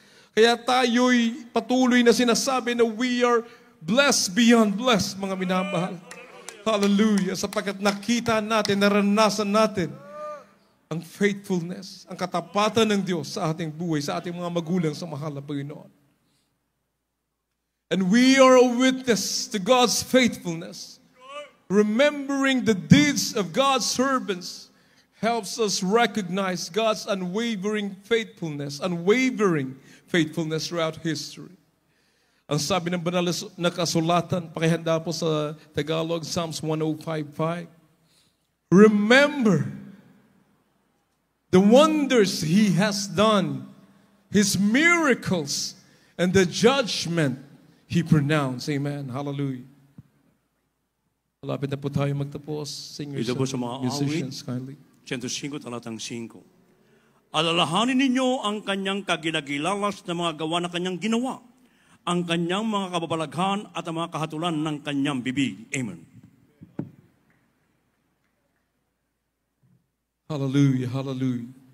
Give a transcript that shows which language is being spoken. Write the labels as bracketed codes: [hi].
[tl] Kaya tayo'y patuloy na sinasabi na [en] we are blessed beyond blessed, [tl] mga minamahal. Hallelujah. Sapagkat nakita natin, naranasan natin ang faithfulness, ang katapatan ng Diyos sa ating buhay, sa ating mga magulang sa mahal na Panginoon. [en] And we are a witness to God's faithfulness. Remembering the deeds of God's servants helps us recognize God's unwavering faithfulness throughout history. [tl] Ang sabi ng banal na kasulatan, pakihanda po sa Tagalog, Psalms 105:5. [en] Remember the wonders He has done, His miracles, and the judgment He pronounced. Amen. Hallelujah. [tl] Malapit na po tayo magtapos. [en] Singers and musicians, kindly. [tl] 105, talatang 5. Alalahanin ninyo ang kanyang kagilagilalas na mga gawa na kanyang ginawa, ang kanyang mga kababalaghan at ang mga kahatulan ng kanyang bibig. Amen. Hallelujah, hallelujah.